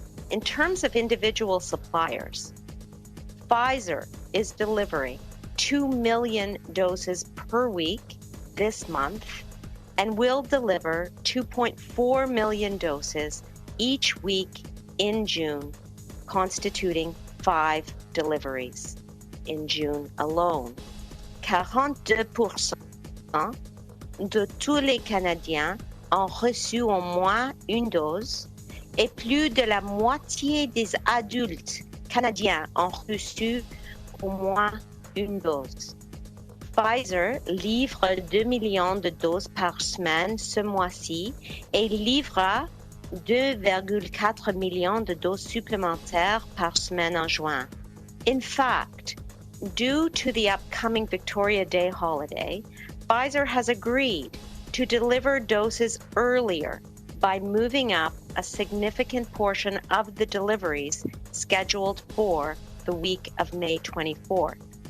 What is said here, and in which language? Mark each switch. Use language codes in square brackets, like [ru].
[en] In terms of individual suppliers, Pfizer is delivering 2 million doses per week this month and will deliver 2.4 million doses each week in June, constituting 5 deliveries in June alone. [fr] 42% de tous les Canadiens ont reçu au moins une dose et plus de la moitié des adultes canadiens ont reçu au moins une dose. Pfizer livre 2 millions de doses par semaine ce mois-ci et livrera 2,4 millions de doses supplémentaires par semaine en juin. [en] In fact, due to the upcoming Victoria Day holiday, Pfizer has agreed to deliver doses earlier by moving up a significant portion of the deliveries scheduled for the week of May 24th.